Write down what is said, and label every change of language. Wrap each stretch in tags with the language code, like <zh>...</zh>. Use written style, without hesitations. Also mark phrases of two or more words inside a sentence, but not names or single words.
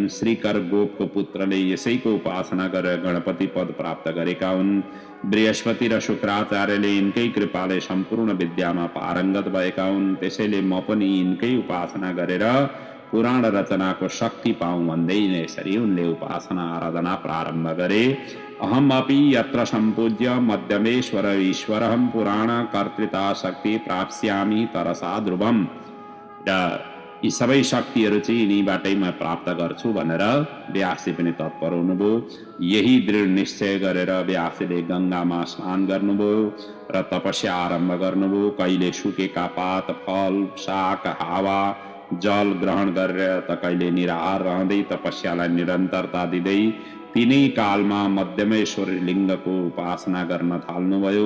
<ne>श्रीकर गोपको पुत्रले यसैको उपासना गरेर गणपति पद प्राप्त गरेका हुन्। बृहस्पति र शुक्राचार्यले यिनकै कृपाले सम्पूर्ण विद्यामा पारङ्गत भएका हुन्। त्यसैले म पनि यिनकै उपासना गरेर पुराण रचनाको शक्ति पाऊँ भन्दै यसरी उनले उपासना आराधना प्रारम्भ गरे।</ne> <sa>अहम अपि यत्र सम्पूज्य मध्यमेश्वर ईश्वरहं पुराण कर्तृता शक्ति प्राप्स्यामि तरसा ध्रुवम।</sa> <ne>यी सबै शक्तिहरू चाहिँ यिनीबाटै म प्राप्त गर्छु भनेर व्यासजी पनि तत्पर हुनुभयो। यही दृढ निश्चय गरेर व्यासजीले गङ्गामा स्नान गर्नुभयो र तपस्या आरम्भ गर्नुभयो। कहिले सुकेका पात, फल, शाक, हावा, जल ग्रहण गरेर त कहिले निराहार रहँदै तपस्यालाई निरन्तरता दिँदै तिनै कालमा मध्यमेश्वर लिङ्गको उपासना गर्न थाल्नुभयो।</ne>